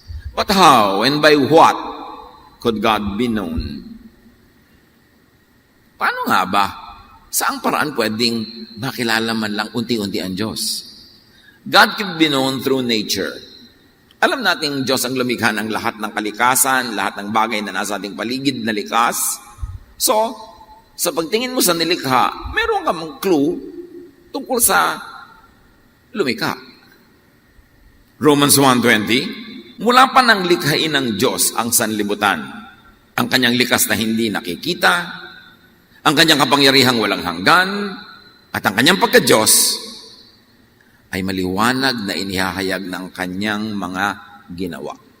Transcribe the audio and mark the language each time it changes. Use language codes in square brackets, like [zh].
[en] But how and by what could God be known? [tl] Paano nga ba? Saang paraan pwedeng makilala man lang unti-unti ang Diyos? [en] God can be known through nature. [tl] Alam natin Diyos ang lumikha ng lahat ng kalikasan, lahat ng bagay na nasa ating paligid na likas. So, sa pagtingin mo sa nilikha, meron kang clue tungkol sa lumikha. Romans 1:20, mula pa nang likhain ng Diyos ang sanlibutan, ang kanyang likas na hindi nakikita, ang kanyang kapangyarihang walang hanggan, at ang kanyang pagka-Diyos, ay maliwanag na inihahayag ng kanyang mga ginawa.